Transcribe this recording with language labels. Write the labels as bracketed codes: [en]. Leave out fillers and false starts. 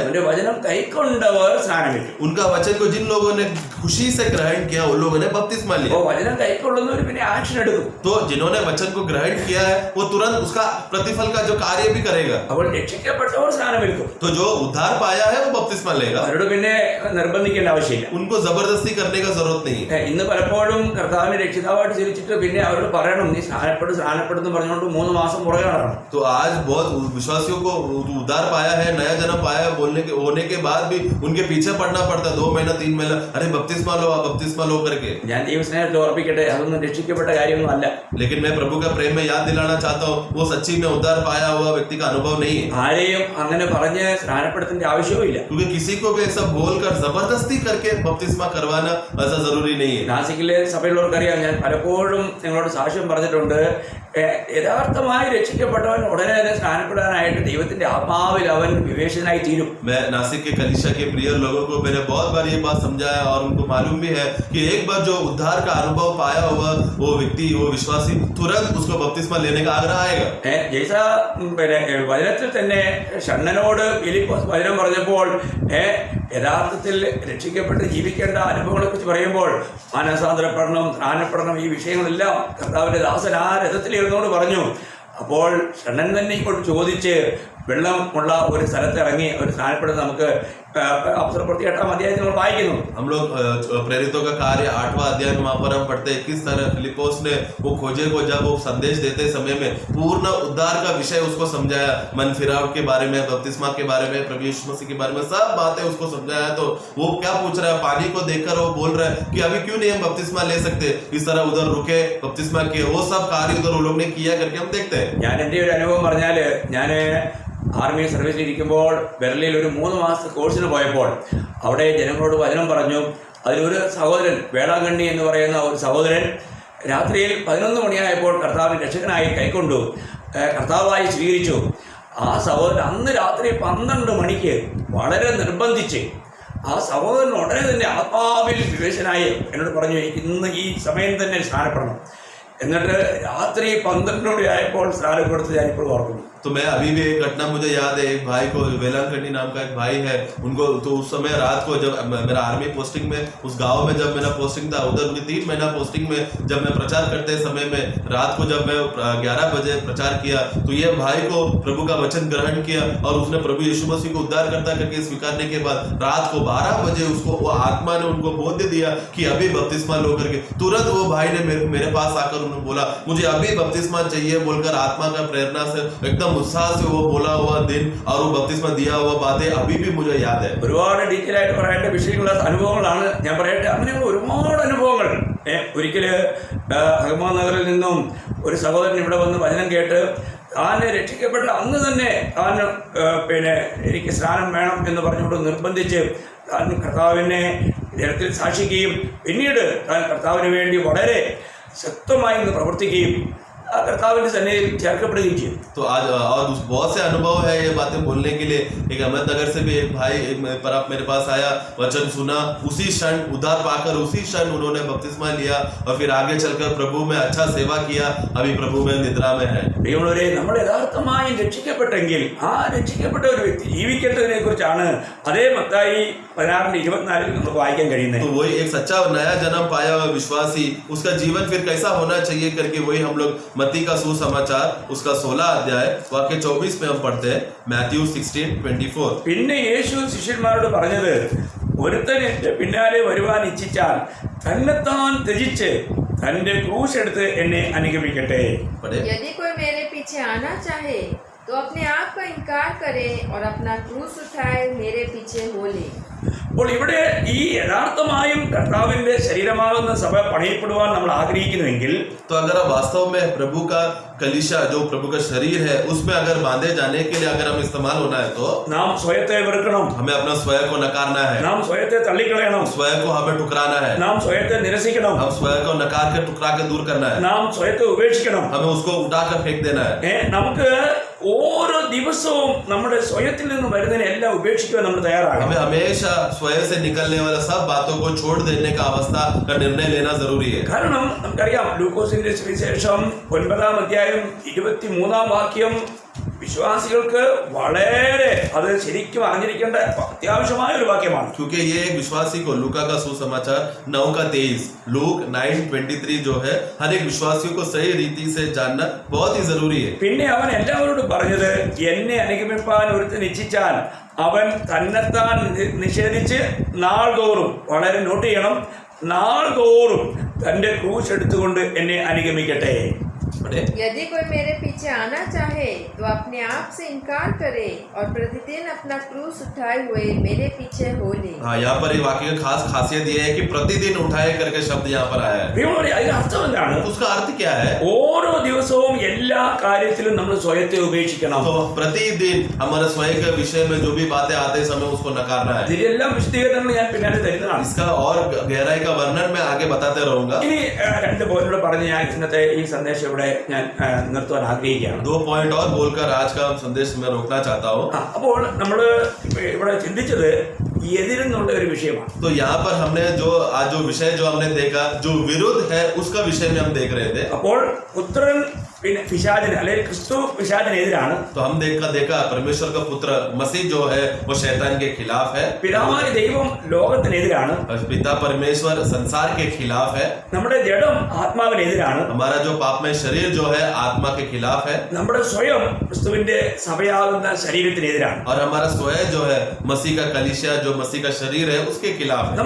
[ml] അവന്റെ വചനം കൈക്കൊണ്ടവർ സ്നാനമേറ്റു. [hi] उनका वचन को जिन लोगों ने खुशी से ग्रहण किया, उन लोगों ने बपतिस्मा लिया. [ml] അപ്പോൾ വചനം കൈക്കൊള്ളുന്നവർ പിന്നെ ആക്ഷൻ എടുക്കും. [hi] तो जिन्होंने वचन को ग्रहण किया है, वो तुरंत उसका प्रतिफल का जो कार्य भी करेगा. [ml] അപ്പോൾ രക്ഷിക്കപ്പെട്ടവർ സ്നാനമേൽക്കും. [hi] तो जो उद्धार पाया है वो बपतिस्मा लेगा. [ml] അവരോട് പിന്നെ നിർബന്ധിക്കേണ്ട ആവശ്യമില്ല. [hi] उनको जबरदस्ती करने का जरूरत नहीं है. [ml] ഇന്ന് പലപ്പോഴും കർത്താവിനെ രക്ഷിതാവായിട്ട് ചിരിച്ചിട്ട് പിന്നെ അവരോട് പറയണം നീ സ്നാനപ്പെടുന്നു പറഞ്ഞുകൊണ്ട് 3 മാസം പുറകെ നടക്കണം. [hi] तो आज बहुत विश्वासियों को उद्धार पाया है, नया जन्म पाया है बोलने के होने के बाद भी उनके पीछे पड़ना पड़ता है. 2 महीना 3 महीना, अरे बपतिस्मा लो करके. [ml] ഞാൻ ദൈവസ്നേഹത്തെ ഓർപ്പിക്കട്ടെ, അതൊന്നും രക്ഷിക്കപ്പെട്ട കാര്യമൊന്നും അല്ല. [hi] लेकिन मैं प्रभु का प्रेम में याद दिलाना चाहता हूँ, वो सच्ची में उद्धार पाया हुआ व्यक्ति का अनुभव नहीं है. [ml] ആരെയും അങ്ങനെ പറഞ്ഞ് സ്നാനപ്പെടുത്തേണ്ട ആവശ്യവുമില്ല. [hi] क्योंकि किसी को भी ऐसा बोलकर जबरदस्ती करके बपतिस्मा करवाना ऐसा जरूरी नहीं है. [ml] നാസിക്കിലെ സഭയിലുള്ളവർക്കറിയാം, ഞാൻ പലപ്പോഴും നിങ്ങളോട് സാക്ഷ്യം പറഞ്ഞിട്ടുണ്ട്. യഥാർത്ഥമായി രക്ഷിക്കപ്പെട്ടവൻ ഉടനെ തന്നെ സ്നാനപ്പെടാനായിട്ട് ദൈവത്തിന്റെ ആത്മാവിൽ അവൻ വിവേചനായി തീരും. [hi] मैं नासिक के कलीसिया के प्रिय लोगों को मैंने बहुत बार ये बात समझाया और उनको मालूम भी है कि एक बार जो उद्धार का अनुभव पाया हुआ वो व्यक्ति, वो विश्वासी तुरंत उसको बपतिस्मा लेने का आग्रह आएगा. [ml] ജയ്സ പിന്നെ വചനത്തിൽ തന്നെ ഷണ്ണനോട് ഫിലിപ്പോസ് വചനം പറഞ്ഞപ്പോൾ യഥാർത്ഥത്തിൽ രക്ഷിക്കപ്പെട്ട് ജീവിക്കേണ്ട അനുഭവങ്ങളെ കുറിച്ച് പറയുമ്പോൾ മാനസാന്തരപ്പെടണം, സ്നാനപ്പെടണം, ഈ വിഷയങ്ങളെല്ലാം കർത്താവിന്റെ ദാസൻ ആ രഥത്തിലിരുന്നോട് പറഞ്ഞു. അപ്പോൾ ഷണ്ണൻ തന്നെ ഇപ്പോൾ ചോദിച്ച് വെള്ളമുള്ള ഒരു സ്ഥലത്ത് ഇറങ്ങി ഒരു സ്നാനപ്പെടുന്ന നമുക്ക് അപ്പോസ്തലപ്രവൃത്തി 8-ാം അധ്യായത്തിൽ നമ്മൾ വായിക്കുന്നു. [hi] हम लोग प्रेरितों का कार्य 8वां अध्याय में वहां पर हम पढ़ते हैं किस तरह फिलिपोस ने वो खोजे को जब वो संदेश देते समय में पूर्ण उद्धार का विषय उसको समझाया, मन फिराव के बारे में, बपतिस्मा के बारे में, प्रभु यीशु मसीह के बारे में सब बातें उसको समझाया. तो वो क्या पूछ रहा है, पानी को देखकर वो बोल रहा है कि अभी क्यों नहीं हम बपतिस्मा ले सकते, इस तरह उधर रुके बपतिस्मा किए, वो सब कार्य उधर वो लोग ने किया करके हम देखते हैं. [ml] ഞാൻ എൻ്റെ ഒരു അനുഭവം പറഞ്ഞാൽ, ഞാൻ ആർമി സർവീസിൽ ഇരിക്കുമ്പോൾ ബെർലിയിൽ ഒരു 3 മാസത്തെ കോഴ്സിന് പോയപ്പോൾ അവിടെ ജനങ്ങളോട് വചനം പറഞ്ഞു. അതിലൊരു സഹോദരൻ, വേളാങ്കണ്ണി എന്ന് പറയുന്ന ഒരു സഹോദരൻ രാത്രിയിൽ 11 മണിയായപ്പോൾ കർത്താവിന് രക്ഷകനായി കൈക്കൊണ്ടു, കർത്താവായി സ്വീകരിച്ചു. ആ സഹോദരൻ അന്ന് രാത്രി 12 മണിക്ക് വളരെ നിർബന്ധിച്ച് ആ സഹോദരൻ ഉടനെ തന്നെ ആത്മാവിൽ വിവേചനായി എന്നോട് പറഞ്ഞു, ഇന്ന് ഈ സമയം തന്നെ സ്നാനപ്പെടണം. എന്നിട്ട് രാത്രി 12 മണിയായപ്പോൾ സ്നാനം കൊടുത്ത് ഞാനിപ്പോൾ ഓർക്കുന്നു. [hi] तो मैं अभी भी एक घटना मुझे याद है. एक भाई को, वेलांकनी नाम का एक भाई है, उनको तो उस समय रात को जब मेरा आर्मी पोस्टिंग में उस गांव में जब मेरा पोस्टिंग था, उधर उनकी 3 महीना पोस्टिंग में जब मैं प्रचार करते समय में रात को जब मैं 11 बजे प्रचार किया तो ये भाई को प्रभु का वचन ग्रहण किया और उसने प्रभु यीशु मसीह को उद्धार करता करके स्वीकारने के बाद रात को 12 बजे उसको वो आत्मा ने उनको बोध दिया कि अभी बपतिस्मा लो करके. तुरंत वो भाई ने मेरे पास आकर उन्होंने बोला मुझे अभी बपतिस्मा चाहिए बोलकर आत्मा का प्रेरणा से एकदम उत्साह से वो बोला हुआ दिन और वो बपतिस्मा दिया हुआ बातें अभी भी मुझे याद है. [ml] ഒരുപാട് ഡീറ്റെയിൽ ആയിട്ട് പറയേണ്ട വിഷയങ്ങളുള്ള അനുഭവങ്ങളാണ് ഞാൻ പറയട്ടെ. അങ്ങനെയുള്ള ഒരുപാട് അനുഭവങ്ങൾ. ഒരിക്കൽ അഹമ്മദ് നഗറിൽ നിന്നും ഒരു സഹോദരൻ ഇവിടെ വന്ന് വചനം കേട്ട് താൻ രക്ഷിക്കപ്പെട്ട അന്ന് തന്നെ താൻ പിന്നെ എനിക്ക് സ്നാനം വേണം എന്ന് പറഞ്ഞുകൊണ്ട് നിർബന്ധിച്ച് താൻ കർത്താവിനെ ജനത്തിൽ സാക്ഷിക്കുകയും പിന്നീട് താൻ കർത്താവിന് വേണ്ടി വളരെ ശക്തമായി പ്രവർത്തിക്കുകയും कर्ताविन सन्निधि ചേർക്കപ്പെടുകയും ചെയ്തു. [hi] तो आज और बहुत से अनुभव है ये बातें बोलने के लिए. एक अहमदनगर से भी एक भाई मेरे पास आया, वचन सुना, उसी क्षण उद्धार पाकर उसी क्षण उन्होंने बपतिस्मा लिया और फिर आगे चलकर प्रभु में अच्छा सेवा किया. अभी प्रभु में निद्रा में है. [ml] പ്രിയമുള്ളവരെ, നമ്മൾ യഥാർത്ഥമായി രക്ഷിക്കപ്പെട്ടെങ്കിൽ ആ രക്ഷിക്കപ്പെട്ട ഒരു വ്യക്തി ജീവിക്കേണ്ടതിനെ കുറിച്ചാണ് അതേ മത്തായി 16:24 നമുക്ക് വായിക്കാൻ കഴിയുന്നത്. [hi] तो वही एक सच्चा नया जन्म पाया हुआ विश्वासी, उसका जीवन फिर कैसा होना चाहिए करके वही हम लोग मत्ती का सुसमाचार उसका 16 अध्याय वाक्य 24 में हम पढ़ते हैं. [en] Matthew 16:24. [ml] പിന്നെ യേശു ശിഷ്യന്മാരോട് പറഞ്ഞത്, ഒരുത്തൻ എൻ്റെ പിന്നാലെ വരുവാൻ ഇച്ഛിച്ചാൽ തന്നെത്താൻ ത്യജിച്ച് തൻ്റെ ക്രൂശ് എടുത്ത് എന്നെ അനുഗമിക്കട്ടെ. [hi] यदि कोई मेरे पीछे आना चाहे तो अपने आप का इनकार करे और अपना क्रूस उठाए मेरे पीछे हो ले। [ml] അപ്പോൾ ഇവിടെ ഈ യഥാർത്ഥമായും കർത്താവിന്റെ ശരീരമാകുന്ന സഭ പണിയപ്പെടുവാൻ നമ്മൾ ആഗ്രഹിക്കുന്നുവെങ്കിൽ [hi] तो अगर हम वास्तव में प्रभु का कलीसिया जो प्रभु का शरीर है उसमें अगर बांधे जाने के लिए अगर हम इस्तेमाल होना है तो [ml] നാം സ്വയത്തെ വെറുക്കണം, [hi] हमें अपना स्वयं को नकारना है, [ml] നാം സ്വയത്തെ തള്ളിക്കളയണം, [hi] स्वयं को हमें ठुकराना है, [ml] നാം സ്വയത്തെ നിരസിക്കണം, [hi] हम स्वयं को नकार के ठुकरा के दूर करना है, [ml] നാം സ്വയത്തെ ഉപേക്ഷിക്കണം. [hi] हमें उसको उठा कर फेंक देना है। [ml] നമുക്ക് ഓരോ ദിവസവും നമ്മുടെ സ്വയത്തിൽ നിന്ന് വരുന്നതിനെ എല്ലാം ഉപേക്ഷിക്കാൻ നമ്മൾ തയ്യാറാകണം. [hi] हमें हमेशा स्वयं से निकलने वाला सब बातों को छोड़ देने का अवस्था का निर्णय लेना जरूरी है। [ml] കാരണം നമുക്കറിയാം ലൂക്കോസിന്റെ സുവിശേഷം 9-ാം അധ്യായം 23-ാം വാക്യം വിശ്വാസികൾക്ക് വളരെ അത് ശരിക്കും അറിഞ്ഞിരിക്കേണ്ട അത്യാവശ്യമായ ഒരു വാക്യമാണ്. [hi] क्योंकि ये एक विश्वासी को लूका का सुसमाचार 9:23 लूक 9:23 जो है हर एक विश्वासियों को सही रीति से जानना बहुत ही जरूरी है। [ml] പിന്നെ അവൻ എല്ലാവരോടും പറഞ്ഞത്, എന്നെ അനുഗമിപ്പാൻ ഒരുത്തൻ ഇച്ഛിച്ചാൽ അവൻ തന്നെത്താൻ നിഷേധിച്ച് നാൾതോറും, വളരെ നോട്ട് ചെയ്യണം, നാൾതോറും തന്റെ ക്രൂശ് എടുത്തുകൊണ്ട് എന്നെ അനുഗമിക്കട്ടെ. [hi] यदि कोई मेरे पीछे आना चाहे तो अपने आप से इनकार करे और प्रतिदिन अपना क्रूस उठाए हुए मेरे पीछे हो ले। हाँ, यहाँ पर ये वाक्य का खास खासियत ये है कि प्रतिदिन उठाए करके शब्द यहाँ पर आया है। [ml] അതിന്റെ അർത്ഥം എന്താണ്? [hi] तो उसका अर्थ क्या है? [ml] ഓരോ ദിവസവും എല്ലാ കാര്യത്തിലും നമ്മൾ സ്വയത്തെ ഉപേക്ഷിക്കണം. [hi] तो प्रतिदिन हमारे स्वयं के विषय में जो भी बातें आते समय उसको नकारना है। [ml] ഇതിലെല്ലാം വിശദീകരണങ്ങൾ ഞാൻ പിന്നാലെ തരുന്നതാണ്. [hi] इसका और गहराई का वर्णन मैं आगे बताते रहूंगा। [ml] ഇനി 2 പോയിന്റുകൾ പറഞ്ഞ് ഞാൻ ഇന്നത്തെ ഈ സന്ദേശം ഇവിടെ ഞാൻ നിർത്തുവാൻ ആഗ്രഹിക്കുകയാണ്. [hi] 2 पॉइंट और बोलकर आज का संदेश में रोकना चाहता हूँ। [ml] അപ്പോൾ നമ്മൾ ഇവിടെ ചിന്തിച്ചത് എതിരെന്നുള്ള ഒരു വിഷയമാണ്. [hi] तो यहाँ पर हमने जो आज जो विषय जो हमने देखा जो विरुद्ध है उसका विषय में हम देख रहे थे। [ml] അപ്പോൾ പുത്രൻ പിന്നെ പിശാചിന് അല്ലെങ്കിൽ ക്രിസ്തു പിശാചിനെതിരാണ്. [hi] तो हम देखा परमेश्वर का पुत्र मसीह जो है वो शैतान के खिलाफ है। [ml] പിതാവായ ദൈവം ലോകത്തിനെതിരാണ്. [hi] और पिता परमेश्वर संसार के खिलाफ है। [ml] നമ്മുടെ ജഡം ആത്മാവിനെതിരാണ്. [hi] हमारा जो पापमय शरीर जो है आत्मा के खिलाफ है। [ml] നമ്മുടെ സ്വയം ക്രിസ്തുവിന്റെ സഭയാകുന്ന ശരീരത്തിനെതിരാണ്. [hi] और हमारा स्वयं जो है मसीह का कलीसिया जो मसीह का शरीर है उसके खिलाफ है।